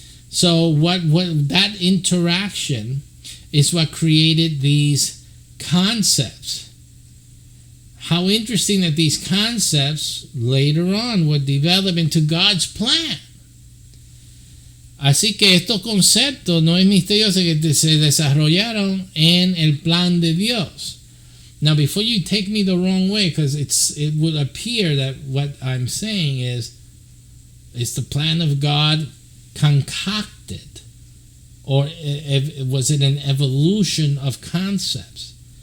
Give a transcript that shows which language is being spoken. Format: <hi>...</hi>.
<en>So what that interaction is what created these concepts. How interesting that these concepts later on would develop into God's plan.</en> <es>Así que estos conceptos no es misterioso que se desarrollaron en el plan de Dios.</es> <en>Now, before you take me the wrong way, because it would appear that what I'm saying is the plan of God concocted, or was it an evolution of concepts?</en>